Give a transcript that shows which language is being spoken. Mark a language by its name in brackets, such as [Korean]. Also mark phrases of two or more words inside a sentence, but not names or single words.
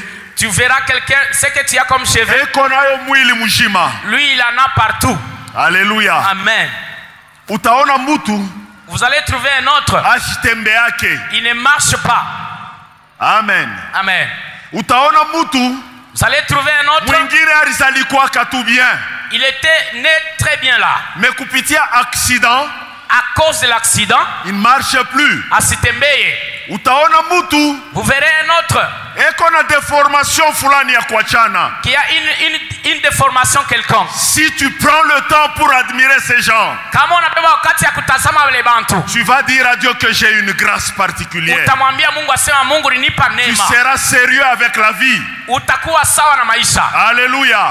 [French] Tu verras quelqu'un, ce que tu as comme cheveux. [Swahili] Eko nayo mwili mzima. [French] Lui il en a partout. Alléluia. Amen. [Swahili] Utaona mutu. [French] Vous allez trouver un autre. [Swahili] Ashitembe yake. [French] Il ne marche pas. Amen. Amen. [Swahili] Utaona mutu. [French] Vous allez trouver un autre. [Swahili] Mwingine alizalikuwa katu bien. [French] Il était né très bien là. Mais kupitia accident, à cause de l'accident, il ne marche plus. [Swahili] Asitembeye. Utaona mutu. [French] Vous verrez un autre. [Swahili] Eko na déformation fulani ya kuachana. [French] Qui a une déformation quelconque. Si tu prends le temps pour admirer ces gens, tu vas dire à Dieu que j'ai une grâce particulière. Tu seras sérieux avec la vie. Alléluia.